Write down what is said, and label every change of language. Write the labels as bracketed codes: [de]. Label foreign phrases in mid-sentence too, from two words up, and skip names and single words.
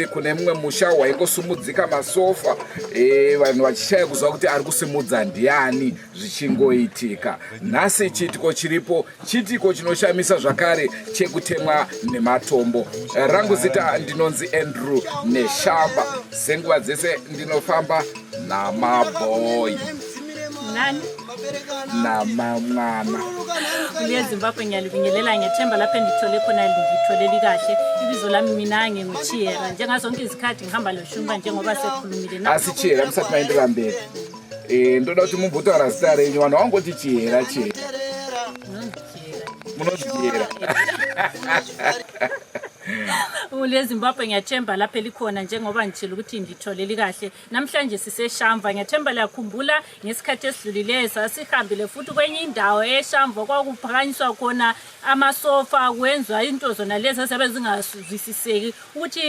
[sn] kune mumwe musha waingosumudzika masofa vanhu vachishaya kuziva kuti ari kusimudza ndiani zvichingoitika nhasi chiitiko chiripo chiitiko chinoshamisa zvakare chekutemwa nematombo rangu zita ndinonzi Andrew Neshamba senguva dzese ndinofamba namabhoyi namamwana [nd] uyezimbabwe ngiyalibingelela ngethemba lapha endithole khona ngitholeli kahle ibizo lami mina nginguchiyera njengazonke izikhathi ngihamba loshumba njengoba sekhulumile na [sn] asichiyera msati maendera mberi ndoda kuti mumbotaura zita renyu vanhu vangoti chiyera munoziyera [nd] ulezimbabwe ngiyathemba lapha elikhona njengoba ngitshela ukuthi ngitholeli kahle namhlanje siseshamva ngiyathemba liyakhumbula ngesikhathi esidlulileyo sasihambile futhi kwenye indawo eshamva kwakuphakanyiswa khona amasofa kwenzwa into zona lezi ezabe zingazwisiseki ukuthi